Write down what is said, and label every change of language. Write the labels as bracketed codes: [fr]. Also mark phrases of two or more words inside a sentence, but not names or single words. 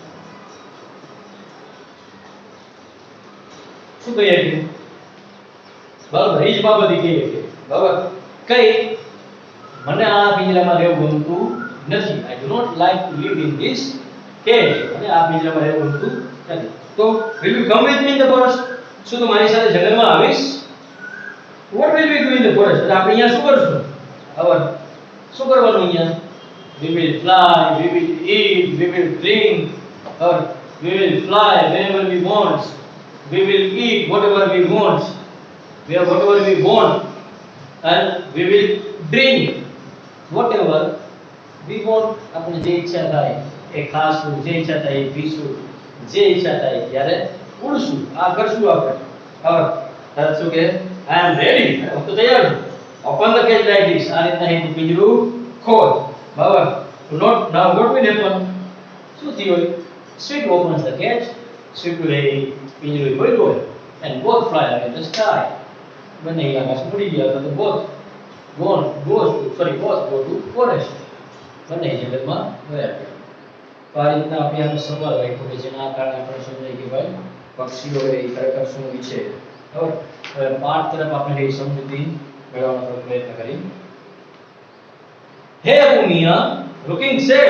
[gu] શું કહીએ કે બરાબર એ જ બાબત કહીએ કે બરાબર કઈ મને આ પિંજરામાં રહેવું ગમતું નથી. [en] I do not like to live in this cage. [gu] મને આ પિંજરામાં રહેવું ગમતું નથી. [en] તો will you come with me in the forest? [gu] શું તું મારી સાથે જંગલમાં આવીશ? [en] what will we do in the forest? [gu] એટલે આપણે અહીંયા શું કરશું? બરાબર, શું કરવાનું અહીંયા? [en] We will fly, we will eat, we will drink, or we will fly whenever we want. We will eat whatever we want, whatever we want, and we will drink whatever we want. [gu] આપણે જે ઈચ્છા થાય એ ખાશું, જે ઈચ્છા થાય એ પીશું, જે ઈચ્છા થાય ત્યારે ઉડશું, આ કરશું આપણે. હવે તરત શું કે [en] I am ready, [gu] હું તો તૈયાર છું. [en] Open the cage like this. [gu] આ રીતના એક પિંજરું ખોલ. બરાબર, [en] not now what will happen? [gu] શું થયું? [en] Sweet opens the cage. Sweet [gu] પિંજરું ખોલ્યું હોય [en] and both fly away in the sky. [gu] બંને આકાશમાં ઉડી ગયા. તો [en] both go to forest. [gu] બંને જંગલમાં ગયા. તો આ રીતના આપણે આનો સવાલ રાખ્યો કે જેના કારણે આપણે સમજાય કે ભાઈ પક્ષીઓ એ ખરેખર શું ઈચ્છે. બરાબર. હવે પાઠ તરફ આપણે કઈ સમજૂતી મેળવવાનો પ્રયત્ન કરી. [en] hey Abu Miya looking sad.